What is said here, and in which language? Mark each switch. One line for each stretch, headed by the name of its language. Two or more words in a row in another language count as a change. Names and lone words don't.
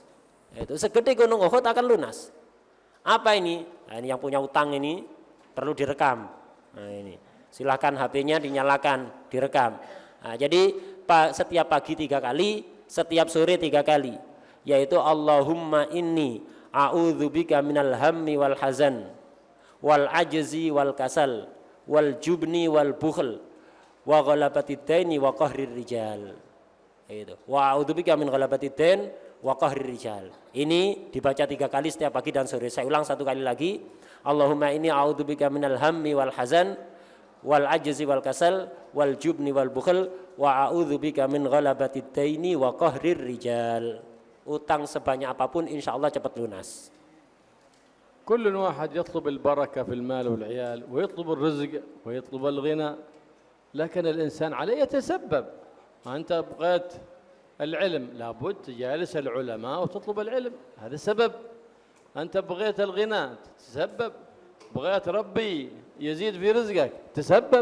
Indonesian: Itu segede gunung Uhud akan lunas. Apa ini? Nah, ini yang punya utang ini perlu direkam. Nah, ini silahkan HP-nya dinyalakan, direkam. Nah, jadi setiap pagi 3 kali, setiap sore 3 kali, yaitu
Arabic: اللهم إني أعوذ بك من الهم والحزن والعجز والكسل والجبن والبخل وغلبة الدين وقهر الرجال.
Indonesian: Itu.
Arabic: وأعوذ بك من غلبة الدين وقهر الرجال.
Indonesian: Ini dibaca 3 kali setiap pagi dan sore. Saya ulang 1 kali lagi.
Arabic: اللهم إني أعوذ بك من الهم والحزن والعجز والكسل والجبن والبخل وأعوذ بك من غلبة الدين وقهر الرجال.
Indonesian: Utang sebanyak apapun insyaallah cepat lunas.
Arabic: كل واحد يطلب البركة في المال والعيال ويطلب الرزق ويطلب الغنى، لكن الإنسان عليه يتسبب. أنت بغيت العلم لابد تجالس العلماء وتطلب العلم، هذا سبب. أنت بغيت الغنى تتسبب، بغيت ربي يزيد في رزقك تسبب.